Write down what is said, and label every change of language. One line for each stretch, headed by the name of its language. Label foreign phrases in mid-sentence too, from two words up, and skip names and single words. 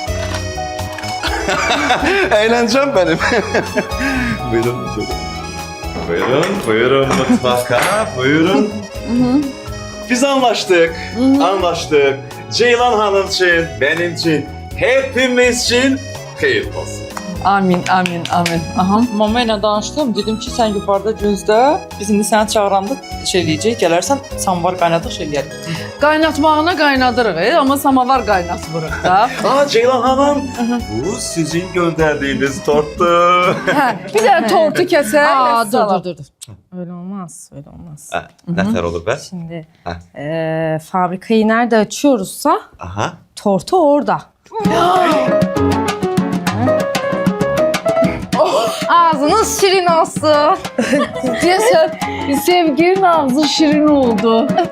Turkish: Eğleneceğim benim. Buyurun. Buyurun mutfaka, buyurun. Biz anlaştık. Ceylan Hanım için, benim için, hepimiz için hayırlı olsun. Amin, amin, amin. Aha.
Azerbaijani: Mama ilə danışdım, dedim ki, sən yuxarıda gözlə. Biz indi səni çağıranda şey eləyəcək, gələrsən, samvar qaynadıq şey eləyərik. Qaynatmağına qaynadırıq, amma samavar qaynatmırıq da.
Turkish: Ceylan Hanım, bu sizin gönderdiğiniz torttu.
Azerbaijani: Hə, bir dənə tortu kəsək.
Turkish: Aa, dur. Öyle olmaz.
Azerbaijani: Nətər olur be?
Turkish: Şimdi fabrikayı nerede açıyoruzsa Aha. tortu orada. Ağzınız şirin olsun.
Azerbaijani: Deyəsən, sevginin ağzı şirin oldu.